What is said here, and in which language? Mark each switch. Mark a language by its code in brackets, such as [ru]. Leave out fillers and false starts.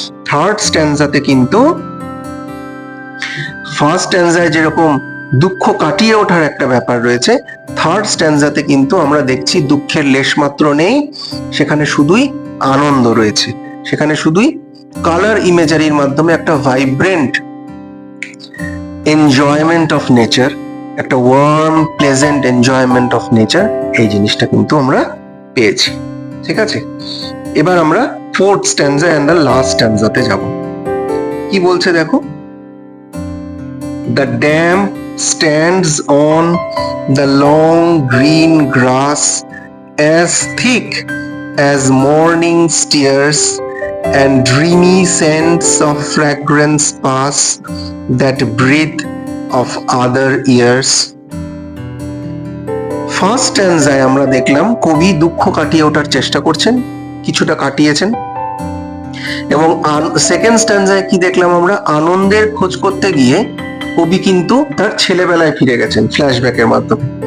[bn] Third স্ট্যান্জাতে কিন্তু first স্ট্যান্জায় যেরকম দুঃখ কাটিয়ে ওঠার একটা ব্যাপার রয়েছে, থার্ড স্ট্যান্জাতে কিন্তু আমরা দেখছি দুঃখের লেশমাত্র নেই, সেখানে শুধুই আনন্দ রয়েছে, সেখানে শুধুই কালার ইমেজারির মাধ্যমে একটা [en] vibrant enjoyment of nature, [bn] একটা [en] warm pleasant enjoyment of nature, [bn] এই জিনিসটা কিন্তু আমরা পেয়েছি। ঠিক আছে? এবার আমরা ফোর্থ স্ট্যান্জা এন্ড দ্য লাস্ট স্ট্যান্জাতে যাব। কি বলছে দেখো? [en] The dam stands on the long green grass, as thick as morning stairs, and dreamy scents of fragrance pass that breathe of other years. [bn] First স্ট্যান্জায় আমরা দেখলাম কবি দুঃখ কাটিয়ে ওঠার চেষ্টা করছেন, কিছুটা কাটিয়েছেন, এবং সেকেন্ড স্ট্যান্জায় কি দেখলাম আমরা? আনন্দের খোঁজ করতে গিয়ে কবি কিন্তু তার ছেলেবেলায় ফিরে গেছেন ফ্ল্যাশব্যাকের মাধ্যমে।